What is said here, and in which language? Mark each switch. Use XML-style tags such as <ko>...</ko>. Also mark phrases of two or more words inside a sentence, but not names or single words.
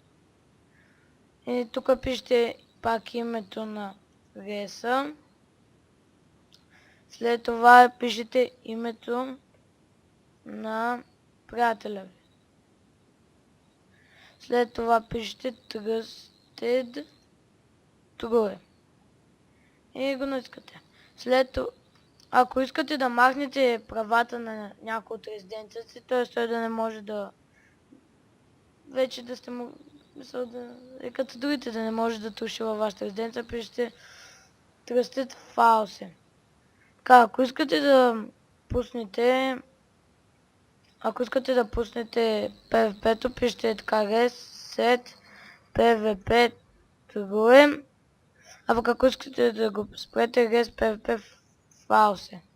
<bg>И тук пишете пак името на реса. След това пишете името на приятеля ви. След това пишете</bg> <en>trusted true.</en> <bg>И го натискате. След това, ако искате да махнете правата на някой от резиденцията си, т.е. той да не може да... Вече да сте му... като другите да не може да туши във вашата резиденция, пишете</bg> <en>trusted false.</en> <bg>Така, ако искате да пуснете PvP-то, пишете така</bg> <en>res set PvP true.</en> <bg>А пък ако искате да го спрете</bg> <en>res PvP false.</en>